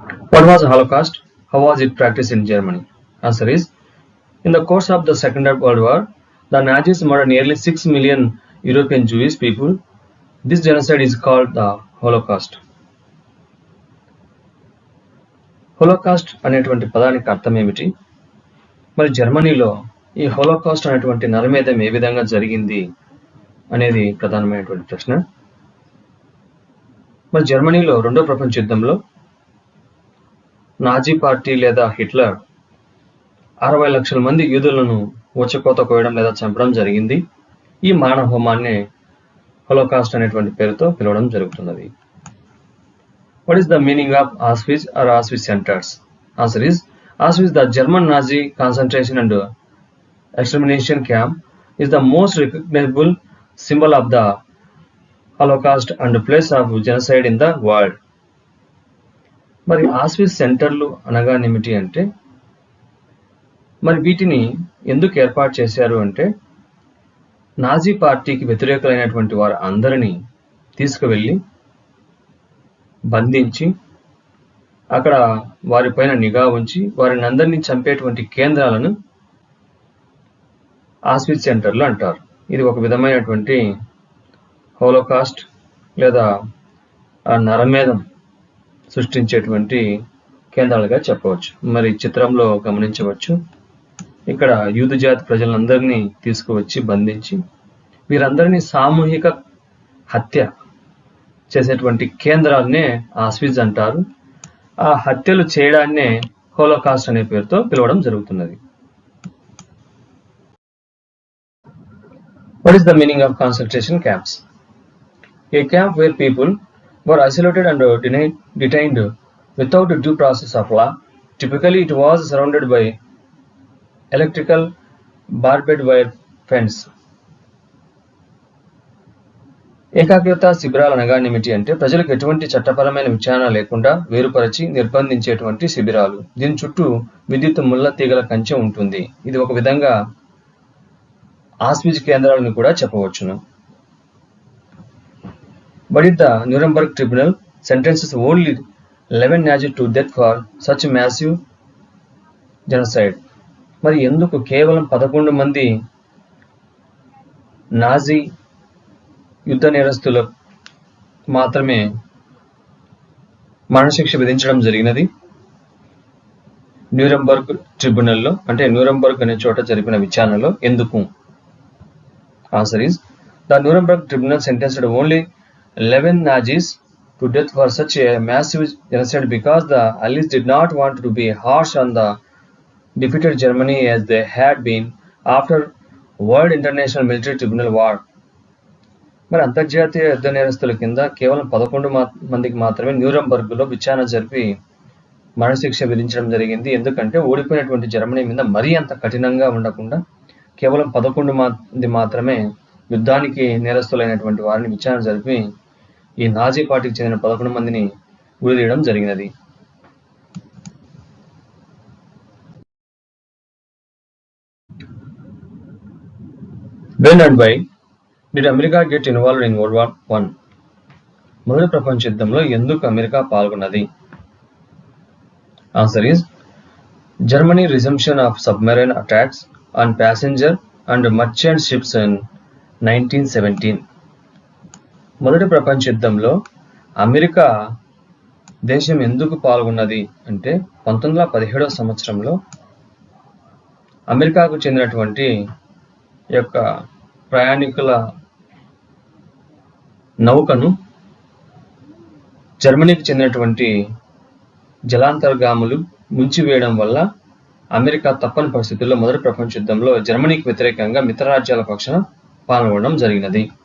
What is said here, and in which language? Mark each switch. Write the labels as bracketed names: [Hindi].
[English] What was Holocaust? How was it practiced in Germany? Answer is, In the course of the Second World War, the Nazis murdered nearly 6 million European Jewish people. This genocide is called the Holocaust. [Telugu] Holocaust అనేటువంటి పదానికి అర్థం ఏమిటి? మరి జర్మనీలో ఈ Holocaust అనేటువంటి నరమేధం ఏ విధంగా జరిగింది అనేది ప్రధానమైనటువంటి ప్రశ్న. మరి జర్మనీలో రెండో ప్రపంచ యుద్ధంలో నాజీ పార్టీ లేదా హిట్లర్ 60 లక్షల మంది యూదులను ఊచకోత కోయడం లేదా చంపడం జరిగింది. ఈ మానవ హోమాన్ని హోలోకాస్ట్ అనేటువంటి పేరుతో పిలవడం జరుగుతున్నది. [English] What is the meaning of Auschwitz or Auschwitz centers? Answer is Auschwitz, the German Nazi concentration and extermination camp, is the most recognizable symbol of the Holocaust and place of genocide in the world. [Telugu] మరి ఆస్విస్ సెంటర్లు అనగానేమిటి అంటే, మరి వీటిని ఎందుకు ఏర్పాటు చేశారు అంటే, Nazi పార్టీకి వ్యతిరేకులైనటువంటి వారు అందరినీ తీసుకువెళ్ళి బంధించి అక్కడ వారిపైన నిఘా ఉంచి వారిని అందరినీ చంపేటువంటి కేంద్రాలను ఆస్విట్జ్ సెంటర్లు అంటారు. ఇది ఒక విధమైనటువంటి హోలోకాస్ట్ లేదా నరమేధం సృష్టించేటువంటి కేంద్రాలుగా చెప్పవచ్చు. మరి చిత్రంలో గమనించవచ్చు, ఇక్కడ యూదు జాతి ప్రజలందరినీ తీసుకువచ్చి బంధించి వీరందరినీ సామూహిక హత్య చేసేటువంటి కేంద్రాలనే ఆస్విజ్ అంటారు. ఆ హత్యలు చేయడాన్నే హోలోకాస్ట్ అనే పేరుతో పిలవడం జరుగుతున్నది. [English] What is the meaning of concentration camps? A camp where people were isolated and detained without due process of law. Typically, it was surrounded by electrical barbed wire fence. [Telugu] ఏకాగ్రత శిబిరాలు అనగానేమిటి అంటే, ప్రజలకు ఎటువంటి చట్టపరమైన విచారణ లేకుండా వేరుపరిచి నిర్బంధించేటువంటి శిబిరాలు. దీని చుట్టూ విద్యుత్ ముళ్ళ తీగల కంచె ఉంటుంది. ఇది ఒక విధంగా ఆస్విజ్ కేంద్రాలను కూడా చెప్పవచ్చును. [English] But the Nuremberg Tribunal sentences only 11 Nazis to death for such massive genocide. [Telugu] మరి ఎందుకు కేవలం 11 మంది నాజీ యుద్ధ నేరస్తులు మాత్రమే మరణశిక్ష విధించడం జరిగినది న్యూరెంబర్గ్ ట్రిబ్యునల్లో, అంటే న్యూరెంబర్గ్ అనే చోట జరిపిన విచారణలో ఎందుకు? [English] Answer is the Nuremberg tribunal sentenced only 11 Nazis to death for such a massive genocide because the Allies did not want to be harsh on the defeated Germany as they had been after World International Military Tribunal War. [Telugu] మరి అంతర్జాతీయ యుద్ధ నేరస్తుల కింద కేవలం 11 మందికి మాత్రమే న్యూరెంబర్గ్లో విచారణ జరిపి మరణశిక్ష విధించడం జరిగింది. ఎందుకంటే ఓడిపోయినటువంటి జర్మనీ మీద మరీ అంత కఠినంగా ఉండకుండా కేవలం 11 మంది మాత్రమే యుద్ధానికి నేరస్తులైనటువంటి వారిని విచారణ జరిపి ఈ నాజీ పార్టీకి చెందిన 11 మందిని ఉరిదీయడం జరిగినది. [English] When and why did America get involved in World War I? [Telugu] మొదటి ప్రపంచ యుద్ధంలో ఎందుకు America పాల్గొన్నది? [English] Answer is Germany resumption of submarine attacks on passenger and merchant ships in 1917. [Telugu] మొదటి ప్రపంచ యుద్ధంలో అమెరికా దేశం ఎందుకు పాల్గొన్నది అంటే 1917వ సంవత్సరంలో అమెరికాకు చెందినటువంటి యొక్క ప్రయాణికుల నౌకను జర్మనీకి చెందినటువంటి జలాంతర్గాములు ముంచివేయడం వల్ల అమెరికా తప్పని పరిస్థితుల్లో మొదటి ప్రపంచ యుద్ధంలో జర్మనీకి వ్యతిరేకంగా మిత్ర రాజ్యాల పక్షాన పాల్గొనడం జరిగినది.